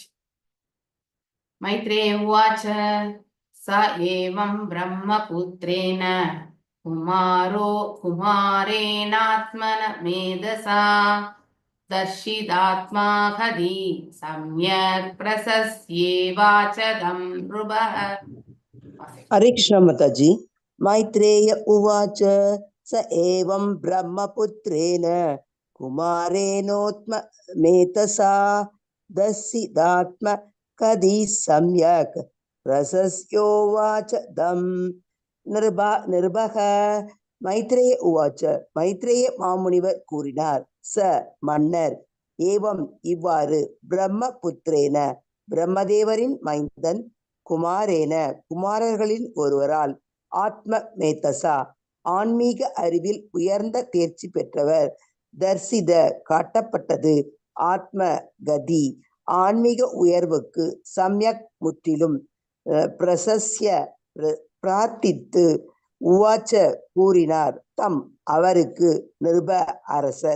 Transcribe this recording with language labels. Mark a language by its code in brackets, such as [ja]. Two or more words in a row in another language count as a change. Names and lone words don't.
[sa] मैत्रेय उवाच स एवं ब्रह्मपुत्रेण कुमारेणात्म मेधसा दर्शितात्मा गतिः सम्यक् प्रशस्योवाच तं नृपः. [hi] हरे कृष्ण माताजी. [sa] मैत्रेय उवाच स एवं ब्रह्मपुत्रेण कुमारेणोत्म मेतसा दर्शिदात्म कदी सम्यक् प्रशस्योवाच दं निर्भः. मैत्रेय उवाच. [ta] மைத்ரேய மாமுனிவர் கூறினார். ச மன்னர், ஏவம் இவ்வாறு, பிரம்மபுத்திரேன பிரம்மதேவரின் மைந்தன், குமாரேன குமாரர்களின் ஒருவரால், [sa] आत्म मेधसा [ta] ஆன்மீக அறிவில் உயர்ந்த தேர்ச்சி பெற்றவர், தர்சித காட்டப்பட்டது, [sa] आत्म गति [ta] ஆன்மீக உயர்வுக்கு, சம்யக் முற்றிலும், பிரசஸ்ய பிரார்த்தித்து, உவாச்ச கூறினார், தம் அவருக்கு, நிருப அரசர்.